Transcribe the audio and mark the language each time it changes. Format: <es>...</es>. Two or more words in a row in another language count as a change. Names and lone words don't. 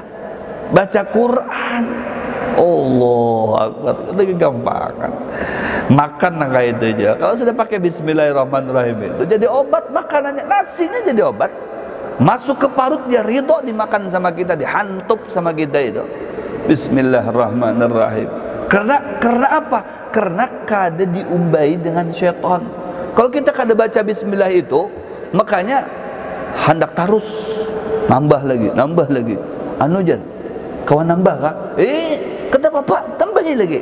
<id>Baca Quran.</id> <ar>Allah Akbar.</ar> <id>Itu kegampangan. Makan kayak itu aja. Kalau sudah pakai bismillahirrahmanirrahim itu jadi obat makanannya. Nasinya jadi obat. Masuk ke parut dia ridho dimakan sama kita, dihantup sama kita itu. Bismillahirrahmanirrahim. Karena apa?</id> <bjn>Karena kada diumbai dengan syaitan. Kalau kita kada baca bismillah itu, makanya hendak terus nambah lagi. Anu jan, kawan nambah kah? Kata bapak tambahi lagi.</bjn>